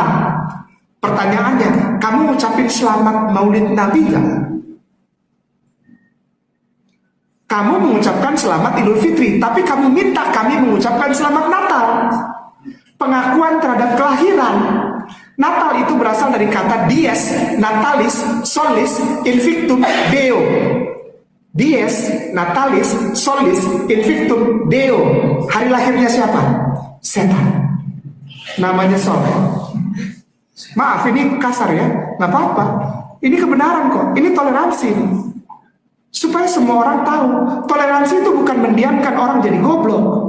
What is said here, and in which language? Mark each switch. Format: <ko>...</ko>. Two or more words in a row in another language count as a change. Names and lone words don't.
<id>Pertanyaannya, kamu ngucapin selamat Maulid Nabi nggak? Kamu mengucapkan selamat Idul Fitri, tapi kamu minta kami mengucapkan selamat Natal. Pengakuan terhadap kelahiran. Natal itu berasal dari kata</id> <la>dies, natalis, solis, invictum, deo. Dies, natalis, solis, invictum, deo.</la> <id>Hari lahirnya siapa? Setan. Namanya Soleh. Maaf, ini kasar ya, nggak apa-apa. Ini kebenaran kok, ini toleransi. Supaya semua orang tahu, toleransi itu bukan mendiamkan orang jadi goblok.</id>